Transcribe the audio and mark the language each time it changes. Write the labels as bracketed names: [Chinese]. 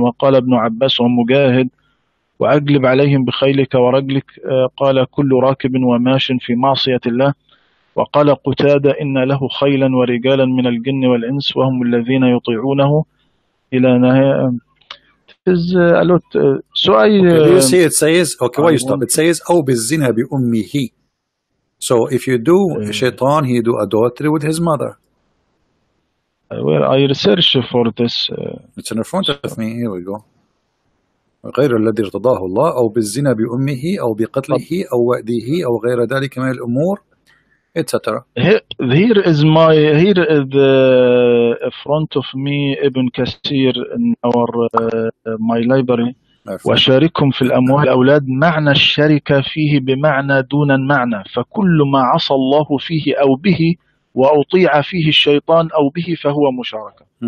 [Arabic] وقال ابن عباس ومجاهد وأجلب عليهم بخيلك ورجلك قال كل راكب وماش في معصية الله. وقال قتادة إن له خيلا ورجالا من الجن والإنس وهم الذين يطيعونه إلى نهاية. [English] So you see it says, okay, why you stop? It says [Arabic] أو بالزنا بأمه. [English] So if you do shaitan, he do adultery with his mother. Well, I researched for this. It's in front of me. Here we go. [Arabic] غير الذي ارتضاه الله أو بالزنا بأمه أو بقتله أو وأده أو غير ذلك من الأمور etc. [English] Here is the front of me Ibn Kathir in our my library. [Arabic] وشاركهم في الأموال الأولاد معنى الشركة فيه بمعنى دون المعنى فكل ما عصى الله فيه أو به وأطيع فيه الشيطان أو به فهو مشاركة.